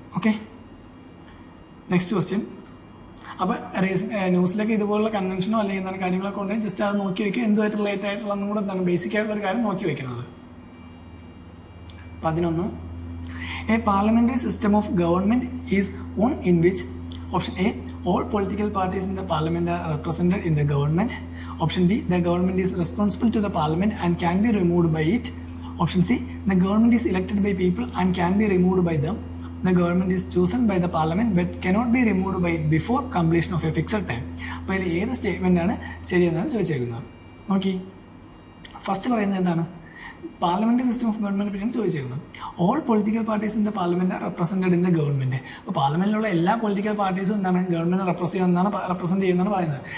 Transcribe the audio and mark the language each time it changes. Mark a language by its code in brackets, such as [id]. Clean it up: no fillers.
[ml] Okay, next question. അപ്പോൾ ന്യൂസിലൊക്കെ ഇതുപോലുള്ള കൺവെൻഷനോ അല്ലെങ്കിൽ എന്താണ് കാര്യങ്ങളൊക്കെ ഉണ്ടെങ്കിൽ ജസ്റ്റ് അത് നോക്കി വയ്ക്കുക. എന്തുമായിട്ട് റിലേറ്റ് ആയിട്ടുള്ളതും കൂടെ എന്താണ് ബേസിക് ആയിട്ടുള്ള ഒരു കാര്യം നോക്കി വയ്ക്കുന്നത്. 11. [en] A parliamentary system of government is one in which option A all political parties in the parliament are represented in the government. Option B, the government is responsible to the parliament and can be removed by it. Option C, the government is elected by people and can be removed by them. The government is chosen by the parliament but cannot be removed by it before completion of a fixed time. [ml] അപ്പോൾ ഇതിൽ ഏത് സ്റ്റേറ്റ്മെൻറ്റാണ് ശരിയെന്നാണ് ചോദിച്ചേക്കുന്നത്. നോക്കി, first പറയുന്നത് എന്താണ്, parliamentary system of government പറ്റിയാണ് ചോദിച്ചേക്കുന്നത്. [en] All political parties in the parliament are represented in the government. [ml] അപ്പോൾ പാർലമെൻറ്റിലുള്ള എല്ലാ political പാർട്ടീസും എന്താണ് ഗവൺമെൻറ് റെപ്രസെൻറ്റ് ചെയ്യുന്നതാണ് പറയുന്നത്.